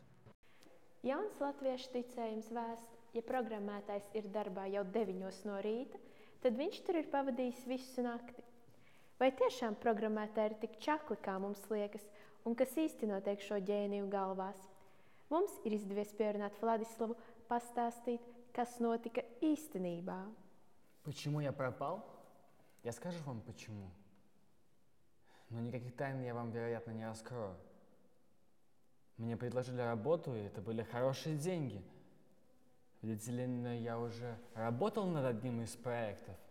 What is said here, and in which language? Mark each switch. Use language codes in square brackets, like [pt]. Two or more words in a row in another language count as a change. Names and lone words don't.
[lv] Jauns latviešu ticējums vēst, ja programmētājs ir darbā jau 9 no rīta, tad viņš tur ir pavadījis visu nakti. Vai tiešām programmētāji ir tik čakli, kā mums liekas, un kas īsti notiek šo ģēniju galvās? Mums ir izdevies pierunāt Vladislavu pastāstīt, kas notika īstenībā. [ru] Почему я пропал? Я скажу вам почему. Но никаких тайн я вам, вероятно, не раскрою. Мне предложили работу, и это были хорошие деньги. Видите ли, я уже работал над одним из проектов.